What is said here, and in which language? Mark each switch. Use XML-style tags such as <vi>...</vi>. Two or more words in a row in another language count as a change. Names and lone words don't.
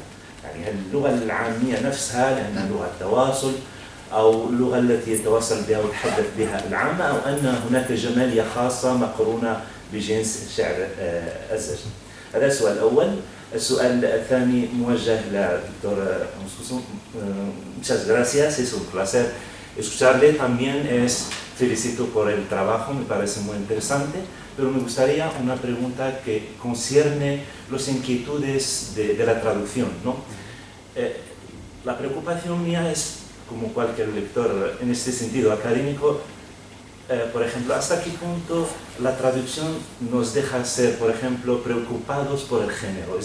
<ar>يعني هل اللغة العامية نفسها لأنها لغة تواصل أو اللغة التي يتواصل بها ويتحدث بها العامة، أو أن هناك جمالية خاصة مقرونة بجنس شعر الزجل؟ هذا السؤال الأول. السؤال الثاني موجه للدكتور</ar> <es>muchas gracias, es un placer escucharle. También felicito por el trabajo, me parece muy interesante, pero me gustaría una pregunta que concierne las inquietudes de la traducción, ¿no? La preocupación mía es, como cualquier lector en este sentido académico, por ejemplo, hasta qué punto la traducción nos deja ser, por ejemplo, preocupados por el género.</es>